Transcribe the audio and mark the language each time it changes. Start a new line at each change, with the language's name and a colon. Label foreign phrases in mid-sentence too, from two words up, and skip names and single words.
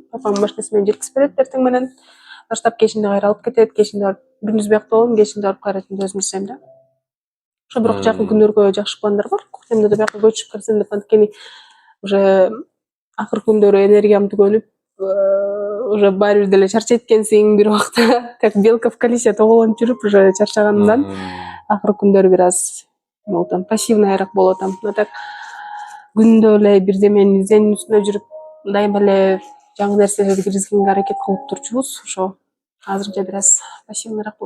Kyrgyz: Папам машинеси менен жеткизип берет эртең менен. Таштап кечинде кайра алып кетет, кечинде күндүз биякта болом, кечинде алып кайра түндү өзүм жасайм да. Ошо бирок жакын күндөргө жакшы пландар бар. Кухнямды да биякка көчүрүп кетсем деп, анткени уже акыркы күндөрү энергиям түгөнүп, уже баары бир деле чарчайт экенсиң бир убакта,
Russian: как белка в колесе
Kyrgyz: тоголонуп жүрүп, уже чарчаганымдан акыркы күндөрү бир аз болтам, пассивныйраак болотам. А так күндө эле бирдеменин изденүү үстүндө жүрүп, дайыма эле жаңы нерселерди киргизгенге аракет кылып турчубуз. Ошо азырынча бир аз пассивныйраак болуп.